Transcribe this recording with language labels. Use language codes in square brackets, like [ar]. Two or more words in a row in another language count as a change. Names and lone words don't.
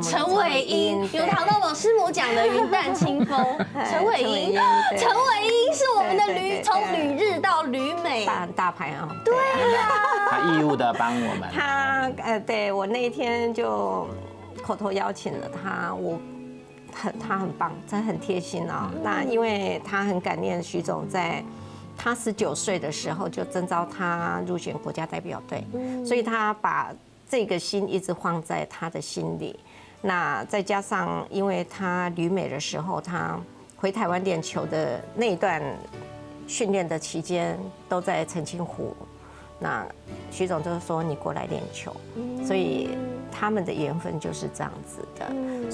[zh] 陳偉英有談到我師母講的雲淡清風，陳偉英是我們的從旅日到旅美大牌啊，對呀，他義務的幫我們，他對我那一天就口頭邀請了他，他很棒，真的很貼心啊。那因為他很感念徐總在。他19歲的時候就徵召他入選國家代表隊，所以他把這個心一直放在他的心裡。那再加上，因為他旅美的時候，他回台灣練球的那一段訓練的期間都在澄清湖，那徐總就是說你過來練球，所以他們的緣分就是這樣子的。